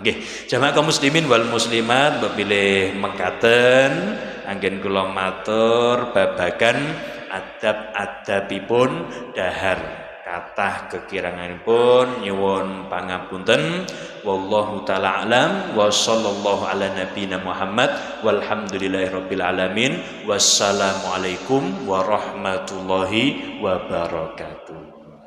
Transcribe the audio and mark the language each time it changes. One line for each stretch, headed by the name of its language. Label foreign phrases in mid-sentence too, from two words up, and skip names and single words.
Javanese: Nggih, jamaah kaum
Arabic: المسلمين والمسلمات
Javanese: bepilih mengkaten anggen kula matur babagan adab-adabipun dahar. Kathah kekiranganipun nyuwun pangapunten.
Arabic: والله تعالى أعلم وصلى الله على نبينا محمد والحمد لله رب العالمين. والسلام عليكم ورحمة الله وبركاته.